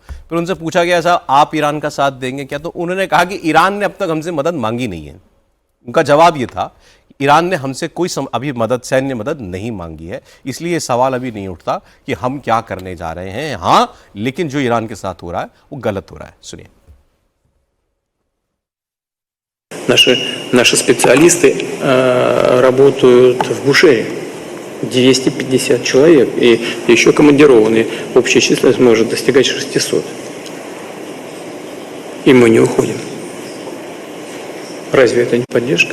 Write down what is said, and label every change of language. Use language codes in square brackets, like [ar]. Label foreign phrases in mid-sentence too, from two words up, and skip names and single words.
[hi] फिर उनसे पूछा गया ऐसा आप ईरान का साथ देंगे क्या? तो उन्होंने कहा कि ईरान ने अब तक हमसे मदद मांगी नहीं है। उनका जवाब ये था, ईरान ने हमसे कोई अभी सैन्य मदद नहीं मांगी है, इसलिए सवाल अभी नहीं उठता कि हम क्या करने जा रहे हैं। हाँ, लेकिन जो ईरान के साथ हो रहा है वो गलत हो रहा है। सुनिए। [ru] Наши специалисты работают в Бушере, 250 человек, и еще командированные. Общая численность может достигать 600. И мы не уходим. Разве это не поддержка?